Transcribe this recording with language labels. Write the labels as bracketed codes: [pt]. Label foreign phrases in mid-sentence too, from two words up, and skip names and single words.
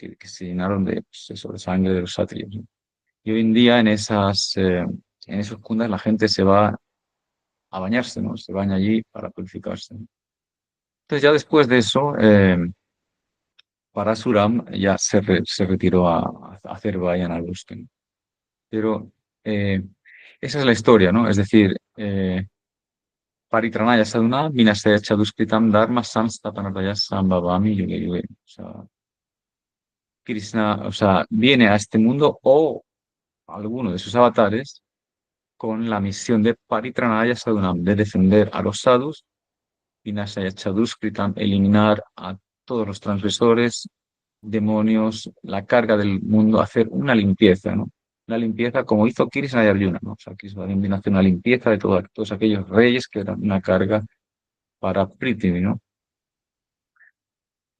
[es] Que se llenaron de, pues, eso, de sangre de los satrios, ¿no? Y hoy en día en esos kundas la gente se va a bañarse, ¿no? Se baña allí para purificarse, ¿no? Entonces ya después de eso, Parasuram ya se retiró a hacer vayan al bosque, ¿no? Pero eh, esa es la historia, ¿no? Es decir, [sa] परित्राणाय साधूनां विनाशाय च दुष्कृताम् धर्म संस्थापनार्थाय सम्भवामि युगे युगे. [es] O sea, Krishna, o sea, viene a este mundo o alguno de sus avatares con la misión de [sa] परित्राणाय साधूनाम्, [es] de defender a los sadhus, [sa] विनाशाय च दुष्कृताम्, [es] eliminar a todos los transgresores, demonios, la carga del mundo, hacer una limpieza, ¿no? Una limpieza como hizo Krishna y Arjuna, ¿no? O sea, Krishna también vino a hacer una limpieza de todos aquellos reyes que eran una carga para Prithvi, ¿no?